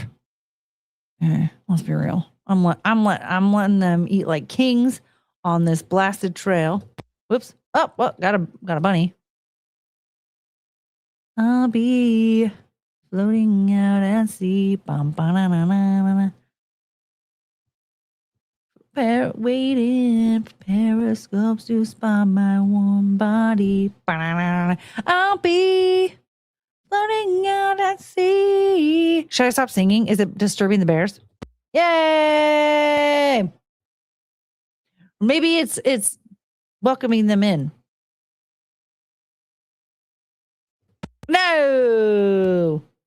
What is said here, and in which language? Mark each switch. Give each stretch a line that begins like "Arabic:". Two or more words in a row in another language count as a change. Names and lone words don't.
English: Let's be real. I'm letting them eat like kings on this blasted trail. Whoops. Oh, well, got a bunny. I'll be floating out at sea. Bum, ba-na-na-na-na-na. Waiting for periscopes to spot my warm body. Ba-na-na-na-na. I'll be floating out at sea. Should I stop singing? Is it disturbing the bears? Yay! Maybe it's welcoming them in. No!